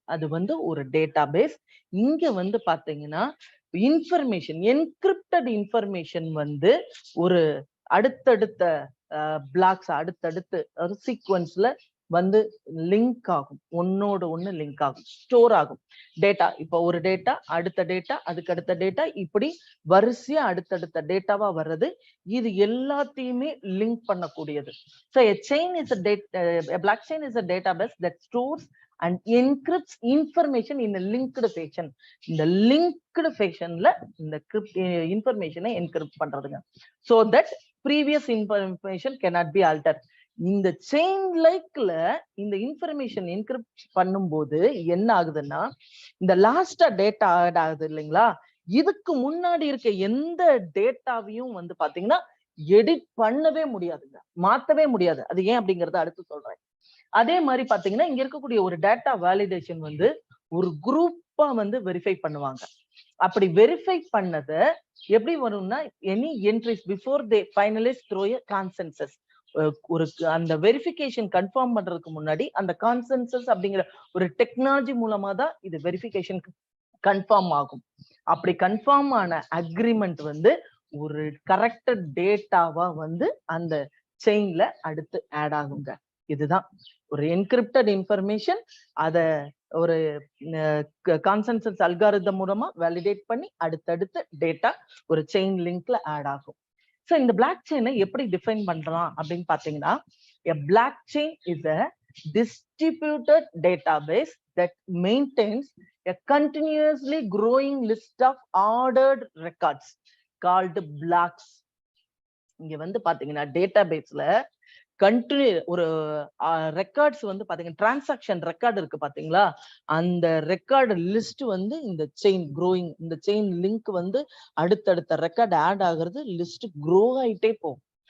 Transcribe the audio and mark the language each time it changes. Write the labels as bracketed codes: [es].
[ta] அது வந்து ஒரு டேட்டாபேஸ். இங்க வந்து பாத்தீங்கன்னா இன்ஃபர்மேஷன், என்கிரிப்டட் இன்ஃபர்மேஷன் வந்து ஒரு அடுத்தடுத்த பிளாக்ஸ், அடுத்தடுத்து ஒரு சீக்வன்ஸ்ல வந்து லிங்க் ஆகும், ஒன்னோட ஒண்ணு லிங்க் ஆகும், ஸ்டோர் ஆகும். டேட்டா இப்போ ஒரு டேட்டா, அடுத்த டேட்டா, அதுக்கு அடுத்த டேட்டா, இப்படி வரிசையா அடுத்தடுத்த டேட்டாவா வர்றது. இது எல்லாத்தையுமே லிங்க் பண்ணக்கூடியது. [en] So a chain is a blockchain is a database that stores and encrypts information in a linked fashion. [ta] இந்த linked fashionல இந்த information encrypt பண்றதுங்க. [en] So that previous information cannot be altered. [ta] இந்த செயின் லைக்ல இந்த இன்ஃபர்மேஷன் என்கிரிப்ட் பண்ணும்போது என்ன ஆகுதுன்னா, இந்த லாஸ்டா டேட்டா ஆட் ஆகுது இல்லைங்களா, இதுக்கு முன்னாடி இருக்க எந்த டேட்டாவையும் வந்து பாத்தீங்கன்னா எடிட் பண்ணவே முடியாதுங்க, மாத்தவே முடியாது. அது ஏன் அப்படிங்கறத அடுத்து சொல்றேன். அதே மாதிரி பாத்தீங்கன்னா இங்க இருக்கக்கூடிய ஒரு டேட்டா வேலிடேஷன் வந்து ஒரு குரூப்பா வந்து வெரிஃபை பண்ணுவாங்க. அப்படி வெரிஃபை பண்ணத எப்படி வரும்னா, [en] Any entries before they finalise through a consensus. [ta] ஒரு அந்த வெரிஃபிகேஷன் கன்ஃபார்ம் பண்றதுக்கு முன்னாடி அந்த கான்சென்சஸ் அப்படிங்கிற ஒரு டெக்னாலஜி மூலமா தான் இது வெரிஃபிகேஷன் கன்ஃபார்ம் ஆகும். அப்படி கன்ஃபார்ம் ஆன அக்ரிமெண்ட் வந்து ஒரு கரெக்டட் டேட்டாவா வந்து அந்த செயின்ல அடுத்து ஆட் ஆகுங்க. இதுதான் ஒரு என்கிரிப்டட் இன்ஃபர்மேஷன். அத ஒரு கான்சென்சஸ் அல்காரிதம் மூலமா வேலிடேட் பண்ணி அடுத்தடுத்து டேட்டா ஒரு செயின் லிங்க்ல ஆட் ஆகும். சோ இந்த பிளாக் செயினை எப்படி டிஃபைன் பண்றோம் அப்படின்னு பாத்தீங்கன்னா, [en] a blockchain is a distributed database that maintains a continuously growing list of ordered records called blocks. [ta] இங்க வந்து பாத்தீங்கன்னா டேட்டாபேஸ்ல கண்டினியூ ஒரு ரெக்கார்ட்ஸ் வந்து பாத்தீங்கன்னா டிரான்சாக்ஷன் ரெக்கார்டு இருக்கு பாத்தீங்களா, அந்த ரெக்கார்டு லிஸ்ட் வந்து இந்த செயின் க்ரோயிங், இந்த செயின் லிங்க் வந்து அடுத்தடுத்த ரெக்கார்டு ஆட் ஆகுறது, லிஸ்ட் க்ரோ ஆயிட்டே போகும்.